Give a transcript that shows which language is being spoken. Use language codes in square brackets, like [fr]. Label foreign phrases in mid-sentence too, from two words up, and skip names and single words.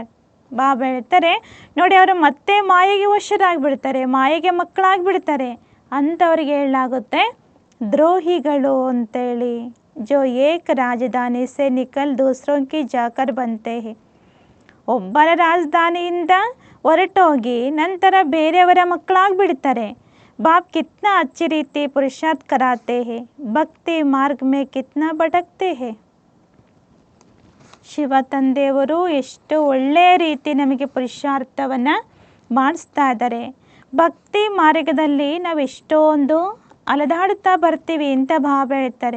[kn] ಬಾಬಾ ಹೇಳ್ತಾರೆ ನೋಡಿ, ಅವರು ಮತ್ತೆ ಮಾಯೆಗೆ ವಶರಾಗಿಬಿಡ್ತಾರೆ, ಮಾಯೆಗೆ ಮಕ್ಕಳಾಗಿಬಿಡ್ತಾರೆ. ಅಂಥವ್ರಿಗೆ ಹೇಳಲಾಗುತ್ತೆ ದ್ರೋಹಿಗಳು ಅಂತೇಳಿ. [hi] जो एक राजधानी से निकल दूसरों की जाकर बनते हैं. [kn] ಒಬ್ಬರ ರಾಜಧಾನಿಯಿಂದ ಹೊರಟೋಗಿ ನಂತರ ಬೇರೆಯವರ ಮಕ್ಕಳಾಗಿಬಿಡ್ತಾರೆ. [hi] बाप कितना अच्छी रीति पुरुषार्थ कराते हैं, भक्ति मार्ग में कितना भटकते हैं. [kn] ಶಿವ ತಂದೆಯವರು ಎಷ್ಟು ಒಳ್ಳೆಯ ರೀತಿ ನಮಗೆ ಪುರುಷಾರ್ಥವನ್ನು ಮಾಡಿಸ್ತಾ ಇದ್ದಾರೆ. ಭಕ್ತಿ ಮಾರ್ಗದಲ್ಲಿ ನಾವು ಎಷ್ಟೊಂದು ಅಲೆದಾಡುತ್ತಾ ಬರ್ತೀವಿ ಅಂತ ಭಾವ ಹೇಳ್ತಾರೆ.